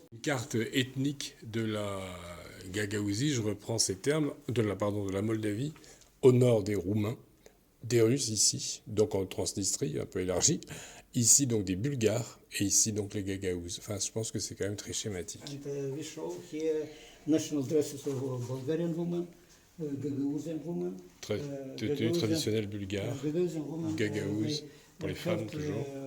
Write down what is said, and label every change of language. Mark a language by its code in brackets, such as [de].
[fr] Une carte ethnique de la Gagaouzie, je reprends ces termes, de la Moldavie, au nord des Roumains, des Russes ici, donc en Transnistrie, un peu élargie. Ici, donc, des Bulgares, et ici, donc, les Gagaouzes. Enfin, je pense que c'est quand même très schématique. [en] And we show here national dresses of Bulgarian women, Gagaouzian women. [fr] Tenue traditionnelle bulgare, Gagaouze, pour les femmes, toujours.